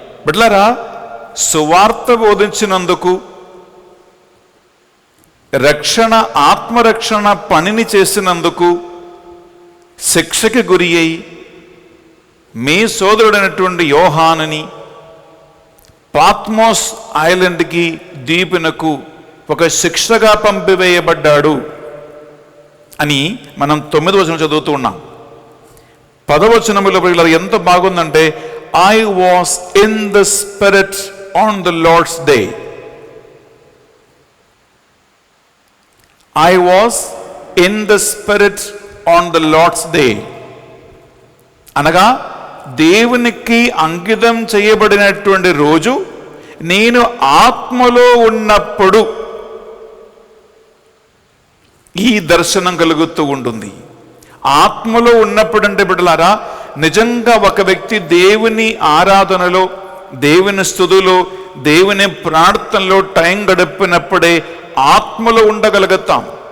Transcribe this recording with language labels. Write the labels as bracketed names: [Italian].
[Telugu] బిడ్డలారా, సువార్త బోధించినందుకు, రక్షణ ఆత్మరక్షణ పనిని చేసినందుకు శిక్షకి గురి అయి మీ సోదరుడైనటువంటి యోహానుని పాత్మోస్ ఐలాండ్కి ద్వీపునకు ఒక శిక్షగా పంపివేయబడ్డాడు అని మనం 9వ వచనం చదువుతూ ఉన్నాం. 10వ వచనములో ఎంత బాగుందంటే, [English] I was in the spirit on the Lord's day. I was in the spirit on the Lord's day. [Telugu] అనగా దేవునికి అంకితం చేయబడినటువంటి రోజు నేను ఆత్మలో ఉన్నప్పుడు ఈ దర్శనం కలుగుతూ ఉంటుంది. ఆత్మలో ఉన్నప్పుడు అంటే బిడ్డలారా, నిజంగా ఒక వ్యక్తి దేవుని ఆరాధనలో, దేవుని స్తుతిలో, దేవుని ప్రార్థనలో టైం గడిపినప్పుడే ఆత్మలో ఉండగలుగుతాం.